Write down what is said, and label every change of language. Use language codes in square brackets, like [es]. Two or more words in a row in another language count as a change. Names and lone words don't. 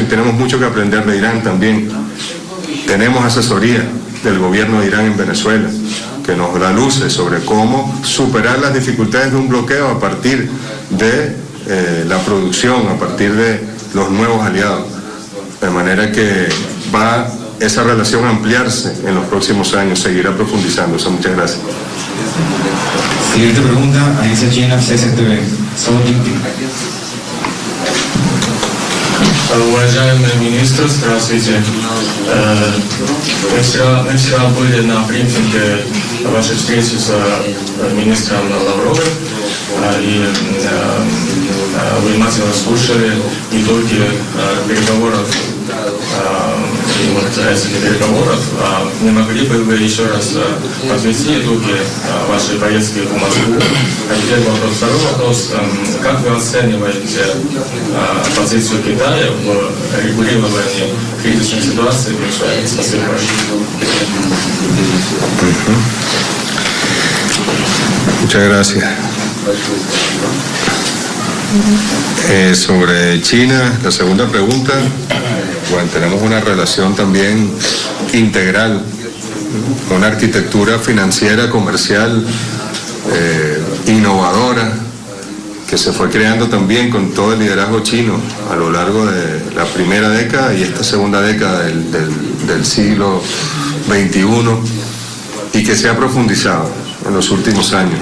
[es] Tenemos mucho que aprender de Irán también. Tenemos asesoría del gobierno de Irán en Venezuela, que nos da luces sobre cómo superar las dificultades de un bloqueo a partir de la producción, a partir de los nuevos aliados. De manera que va esa relación a ampliarse en los próximos años, seguirá profundizándose. Muchas gracias. Siguiente pregunta, Agencia China, CCTV. [ru] Сао Динпин. Уважаемый министр, здравствуйте. Мы вчера были на брифинге вашей встречи с министром Лавровым, и вы внимательно слушали итоги переговоров, переговоров. Не могли бы вы еще раз подвести итоги вашей поездки в Москву? А теперь вопрос. Второй вопрос. Как вы оцениваете позицию Китая в регулировании кризисных ситуаций в Венесуэле? Спасибо большое. [es] Muchas gracias. Sobre China, la segunda pregunta, bueno, tenemos una relación también integral, una arquitectura financiera, comercial, innovadora, que se fue creando también con todo el liderazgo chino a lo largo de la primera década y esta segunda década del siglo XXI, y que se ha profundizado en los últimos años.